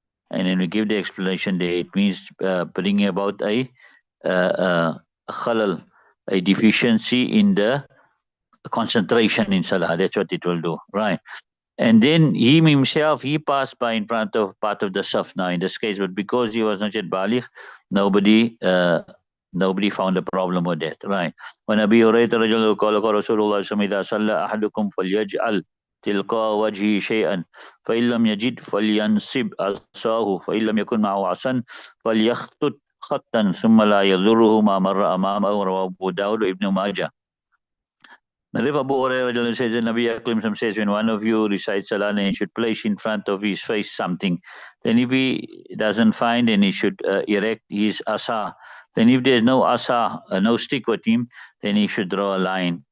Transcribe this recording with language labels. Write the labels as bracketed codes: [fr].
[en] And then we give the explanation there. It means bringing about a khalal, a deficiency in the concentration in salah. That's what it will do, right? And then he himself, he passed by in front of part of the saf now in this case, but because he was not yet baligh, nobody found a problem with that, right? [ar] When Abi Hurairah radiallahu anhu qala Rasulullah sallallahu alaihi wasallam idha salla ahadukum falyaj'al تلقاء وجهه شيئا فإن لم يجد فلينصب عصاه فإن لم يكن معه عصا فليخطط خطا ثم لا يضره ما مر أمامه رواه أبو داود وابن ماجه. [en] Narif Abu Hurairah says, the Nabi Akram says, when one of you recites Salah, then he should place in front of his face something. Then if he doesn't find, then he should erect his asa. Then if there's no asa, no stick with him, then he should draw a line.